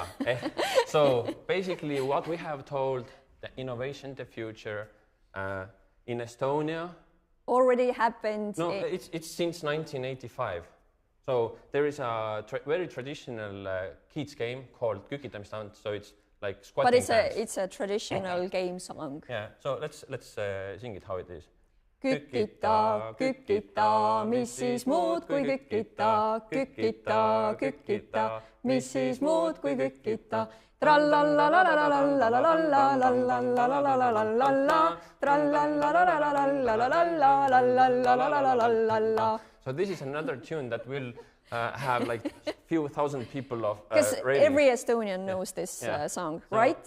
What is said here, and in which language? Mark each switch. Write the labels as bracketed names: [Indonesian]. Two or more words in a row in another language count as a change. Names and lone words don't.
[English] So basically what we have told, the innovation, the future in Estonia already happened. No, it's since 1985. So there is a very traditional kids game called kükitamistants. So it's like squatting. But it's a traditional game song. Yeah. So let's sing it how it is. [Estonian] Kükita, kükita, mis siis muud kui kükita, kükita, kükita, mis siis muud kui kükita. [English] So this is another tune that will have like few thousand people of because every Estonian knows this song, right?